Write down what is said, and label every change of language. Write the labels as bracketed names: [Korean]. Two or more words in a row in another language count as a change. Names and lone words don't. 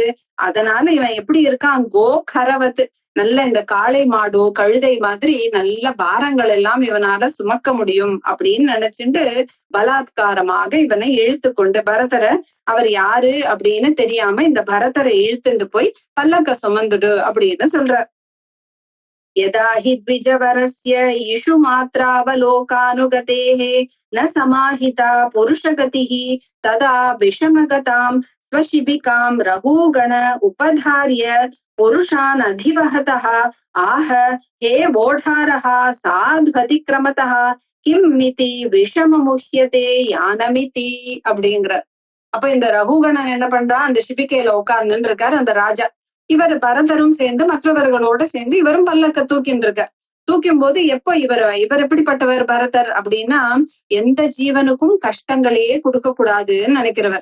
[Tamil] அதனால இவன் எப்படி இருக்கான், கோகரவத்து, நல்ல இந்த காளை மாடோ கழுதை மாதிரி நல்ல பாரங்கள் எல்லாம் இவனால சுமக்க முடியும் அப்படின்னு நினைச்சுட்டு பலாத்காரமாக இவனை இழுத்து கொண்டு பரதரை, அவர் யாரு அப்படின்னு தெரியாம இந்த பரதரை இழுத்துண்டு போய் பல்லக்க சுமந்துடு அப்படின்னு சொல்றார். [Sanskrit] यदा हि द्विजवरस्य ईषु मात्रावलोकानुगतेः न समाहिता पुरुषगतिः तदा विषमगतां स्वशिबिकां रघुगण उपधार्य पुरुषान् अधिवहतः आह हे वोढारः साध्वतिक्रमतः किम्मिति विषममुह्यते यानमिति அப்படிங்கிற. [Tamil] அப்ப இந்த ரகுகணன் என்ன பண்றான், அந்த சிபிகையில உட்கார்ந்துட்டு இருக்காரு அந்த ராஜா. இவர் பரதரும் சேர்ந்து மற்றவர்களோட சேர்ந்து இவரும் பல்லக்க தூக்கின்னு இருக்கார். தூக்கும் போது எப்போ இவர் எப்படிப்பட்டவர் பரதர் அப்படின்னா, எந்த ஜீவனுக்கும் கஷ்டங்களையே கொடுக்க கூடாதுன்னு நினைக்கிறவர்.